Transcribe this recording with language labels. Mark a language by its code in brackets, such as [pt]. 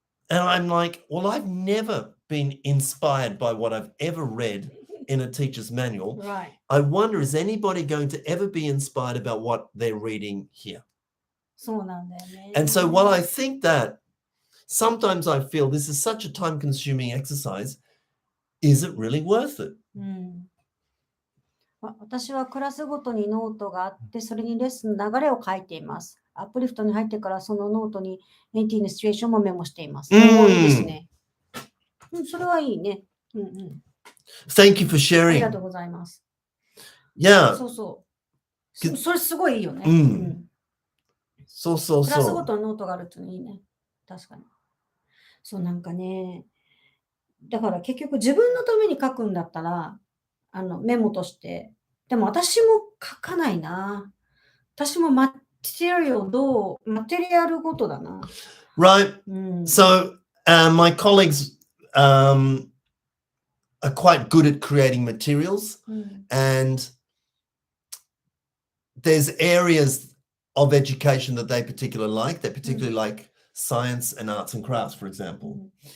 [en] And I'm like, well, I've never been inspired by what I've ever read in a teacher's manual. Right. I wonder, is anybody going to ever be inspired about what they're reading here? [ja] そうなんだよね。 [en] And so while I think that, sometimes I feel this is such a time-consuming exercise, is it really worth it? [ja] 私はクラスごとにノートがあって、それにレッスンの流れを書いています。アップリフトに入ってからそのノートに NT のシチュエーションもメモしています。いいですね。それはいいね。 [en] Thank you for [ja] ありがとうございます。 Yeah. そうそう。それすごいいいよね。そうそうクラスそう。ごとのノートがあるっていいね。確かに。そうなんかね。だから結局自分のために書くんだったら、メモとして。でも私も書かないな。私もマテリアルごとだな。 Right. [en] So my colleagues are quite good at creating materials, and there's areas of education that they particularly like. They particularly like science and arts and crafts, for example.